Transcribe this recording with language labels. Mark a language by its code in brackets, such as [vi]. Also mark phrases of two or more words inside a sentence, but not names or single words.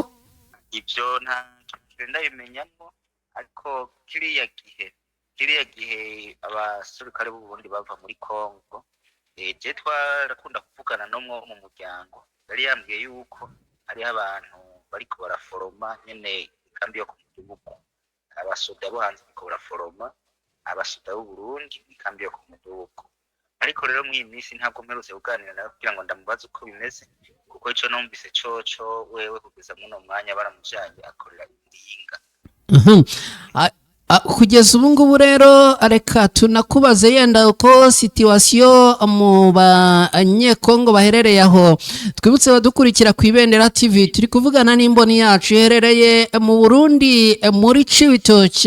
[rn] Ibyo nta ndabimenyamo, ariko kiriya gihe abasirikare b'u Burundi bava muri Kongo, je twarakunda kuvugana no mu muryango, yari yambwiye yuko hari abantu bariko baraforoma nyene ikambi yo ku Mudugudu, abasoda bo hanze bariko baraforoma abasoda b'u Burundi ikambi yo ku Mudugudu. Ariko rero mu iyi minsi ntabwo mperutse kuganira nawe kugira ngo ndamubaze uko bimeze, kuko ico numvise coco wewe kugeza muno mwanya baramujanye akorera Iringa. [rw] Kugeza ubu ngubu rero reka tunakubaze yenda uko situation mu banyekongo baherereye aho. Twibutse badukurikira ku Ibendera TV, turi kuvugana n'imboni yacu iherereye mu Burundi muri Cibitoke.